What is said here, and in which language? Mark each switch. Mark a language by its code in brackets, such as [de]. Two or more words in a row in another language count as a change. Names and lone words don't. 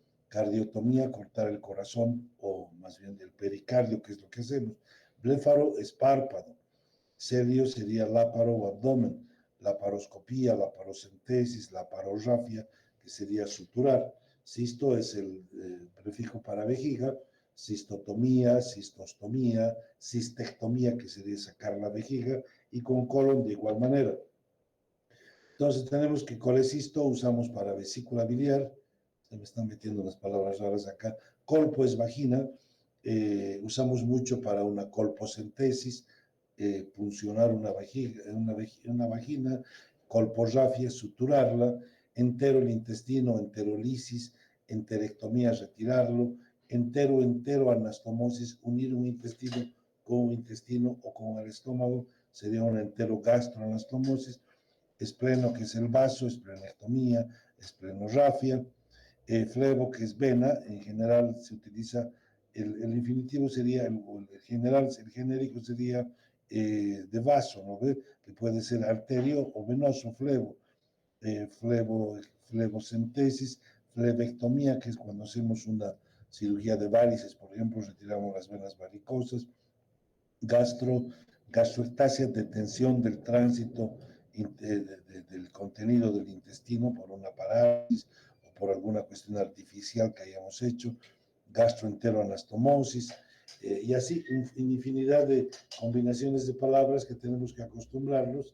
[es] Cardiotomía, cortar el corazón, o más bien el pericardio, que es lo que hacemos. Bléfaro es párpado. Celio sería láparo o abdomen. Laparoscopía, laparocentesis, laparorrafia, que sería suturar. Cisto es el prefijo para vejiga. Cistotomía, cistostomía, cistectomía, que sería sacar la vejiga, y con colon de igual manera. Entonces tenemos que colecisto usamos para vesícula biliar, se me están metiendo unas palabras raras acá. Colpo es vagina, usamos mucho para una colpocentesis, puncionar una vagina, colporrafia, suturarla, entero el intestino, enterolisis, enterectomía, retirarlo, entero anastomosis, unir un intestino con un intestino o con el estómago, sería una entero gastroanastomosis. espleno, que es el vaso, esplenectomía, esplenorrafia, flebo, que es vena, en general se utiliza, el infinitivo sería, el general, el genérico sería de vaso, ¿no ve? Que puede ser arterio o venoso, flebo, flebocentesis, flebectomía, que es cuando hacemos una cirugía de varices, por ejemplo, retiramos las venas varicosas, gastroectasia, detención del tránsito del contenido del intestino por una parálisis o por alguna cuestión artificial que hayamos hecho, gastroenteroanastomosis, y así infinidad de combinaciones de palabras que tenemos que acostumbrarnos.